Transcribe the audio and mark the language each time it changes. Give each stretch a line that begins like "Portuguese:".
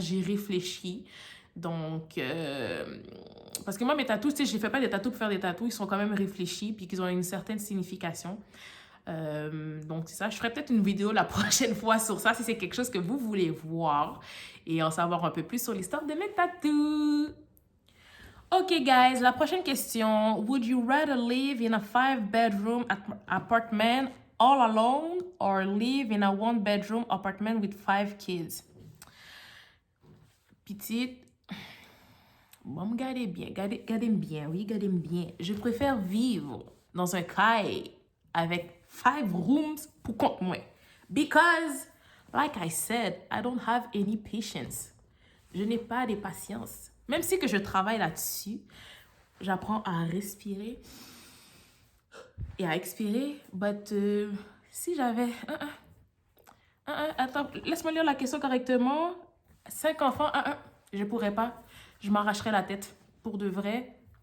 French: J'y réfléchis. Donc, parce que moi, mes tatous, tu sais, je ne fais pas des tatous pour faire des tatous. Ils sont quand même réfléchis, puis qu'ils ont une certaine signification. Donc, c'est ça. Je ferai peut-être une vidéo la prochaine fois sur ça, si c'est quelque chose que vous voulez voir et en savoir un peu plus sur l'histoire de mes tatous. Ok, guys, la prochaine question.
English: Would you rather live in a 5-bedroom apartment all alone or live in a 1-bedroom apartment with 5 kids?
French: Petite, bon, gardez bien, gardez bien, oui, gardez bien. Je préfère vivre dans un caille avec 5 rooms pour compte moi.
English: Because, like I said, I don't have any patience.
French: Je n'ai pas de patience. Même si que je travaille là-dessus, j'apprends à respirer et à expirer. But si j'avais... Attends, laisse-moi lire la question correctement. 5 enfants, je pourrais pas. Je m'arracherais la tête. Pour de vrai.